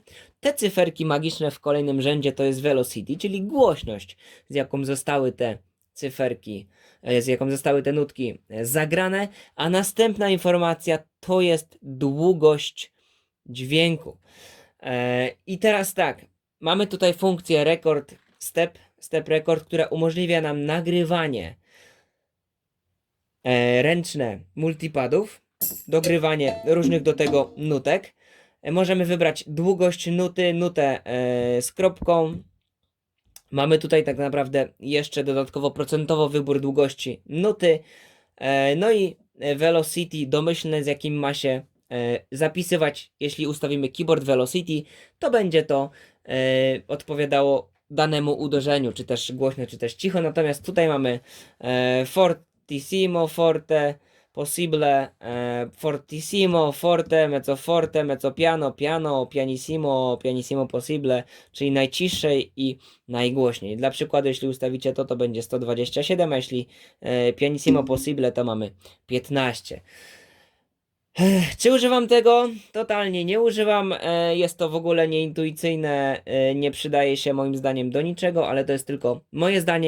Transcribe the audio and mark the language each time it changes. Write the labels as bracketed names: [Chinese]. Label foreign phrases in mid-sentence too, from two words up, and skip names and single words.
[Polish] Te cyferki magiczne w kolejnym rzędzie to jest velocity, czyli głośność, z jaką zostały te cyferki, z jaką zostały te nutki zagrane, a następna informacja to jest długość dźwięku. I teraz tak, mamy tutaj funkcję [English] record step record, [Polish] która umożliwia nam nagrywanie ręczne multipadów, dogrywanie różnych do tego nutek. Możemy wybrać długość nuty, nutę z kropką. Mamy tutaj tak naprawdę jeszcze dodatkowo procentowo wybór długości nuty. No i velocity domyślne, z jakim ma się zapisywać. Jeśli ustawimy [English] keyboard velocity, [Polish] to będzie to odpowiadało danemu uderzeniu, czy też głośno, czy też cicho. Natomiast tutaj mamy [Italian] fortissimo, forte, possible, fortissimo, forte, mezzo piano, piano, pianissimo, pianissimo possible, [Polish] czyli najciszej i najgłośniej. Dla przykładu, jeśli ustawicie to będzie 127, a jeśli [Italian] pianissimo possible, [Polish] to mamy 15. Czy używam tego? Totalnie nie używam. Jest to w ogóle nieintuicyjne, nie przydaje się moim zdaniem do niczego, ale to jest tylko moje zdanie.